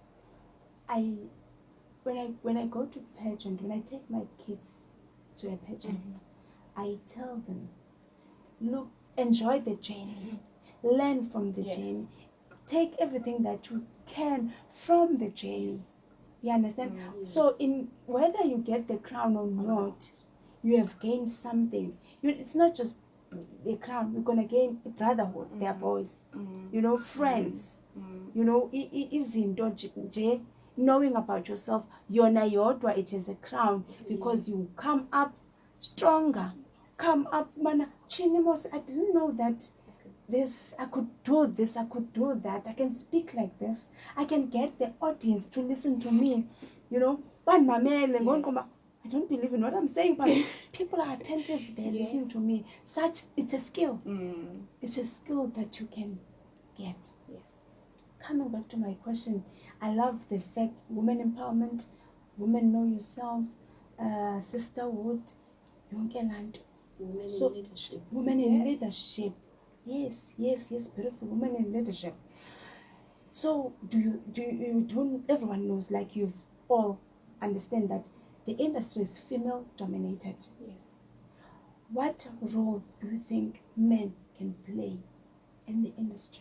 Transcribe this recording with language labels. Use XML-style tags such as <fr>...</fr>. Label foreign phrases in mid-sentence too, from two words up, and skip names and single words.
<en>When I go to pageant, when I take my kids to a pageant, I tell them, look, enjoy the journey, learn from the journey, take everything that you can from the journey. You understand? So in whether you get the crown or not, you have gained something. It's not just the crown. You're gonna gain brotherhood, their boys, friends,</en> <xh>izinto nje,</xh> <en>knowing about yourself.</en> <xh>Yona yodwa,</xh> <en>it is a crown, because you come up stronger. Come up, mana chinimos. I didn't know that I could do this, I could do that, I can speak like this, I can get the audience to listen to me, I don't believe in what I'm saying, but people are attentive, they're listening to me. It's a skill. It's a skill that you can get. coming back to my question, I love the fact women empowerment, women know yourselves, sisterhood,</en> <xh>yonke laa nto.</xh> <en>Women So, in leadership. Women in Yes. leadership. Yes, yes, yes, beautiful. Women in leadership. So do everyone knows, like you've all understand that the industry is female dominated. Yes. What role do you think men can play in the industry?</en>